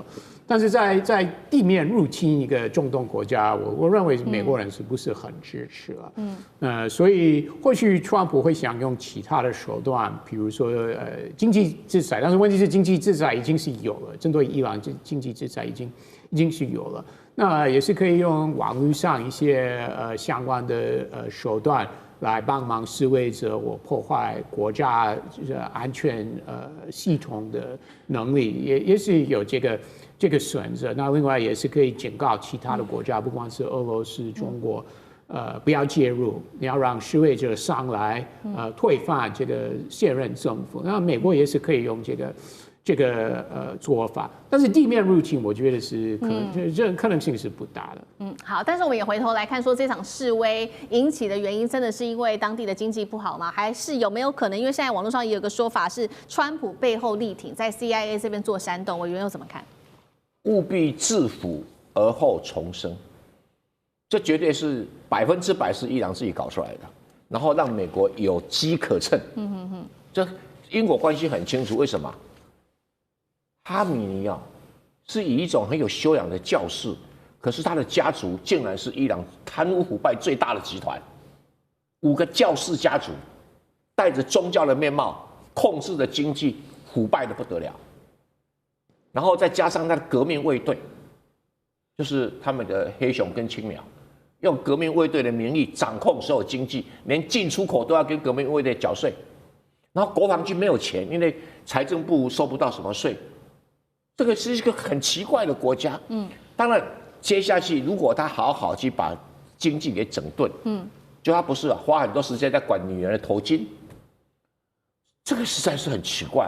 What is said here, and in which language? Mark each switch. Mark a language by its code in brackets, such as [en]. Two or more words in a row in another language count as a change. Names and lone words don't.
[zh] 但是在地面入侵一個中東國家，我認為美國人是不是很支持了？所以或許川普會想用其他的手段，比如說經濟制裁，但是問題是經濟制裁已經是有了，針對伊朗經濟制裁已經是有了，那也是可以用網絡上一些相關的手段。來幫忙示威者，我破壞國家安全系統的能力，也是有這個選擇。那另外也是可以警告其他的國家，不管是俄羅斯、中國，不要介入，你要讓示威者上來，推翻這個現任政府。那美國也是可以用這個做法，但是地面入侵，我覺得是可能性是不大的。好，但是我們也回頭來看，說這場示威引起的原因，真的是因為當地的經濟不好嗎？還是有沒有可能？因為現在網絡上也有個說法是，川普背後力挺，在 CIA 這邊做煽動。委員又怎麼看？務必制服而後重生，這絕對是100%是伊朗自己搞出來的，然後讓美國有機可乘。這因果關係很清楚，為什麼？哈米尼啊，是以一種很有修養的教士，可是他的家族竟然是伊朗貪污腐敗最大的集團，5個教士家族，帶着宗教的面貌，控制的經濟，腐敗的不得了。然後再加上他的革命衛隊，就是他們的黑熊跟青苗，用革命衛隊的名義掌控所有經濟，連進出口都要跟革命衛队繳稅。然後國防軍沒有錢，因為財政部收不到什麼稅。這個是一個很奇怪的國家。當然，接下去如果他好好去把經濟給整頓，就他不是花很多時間在管女人的頭巾，這個實在是很奇怪。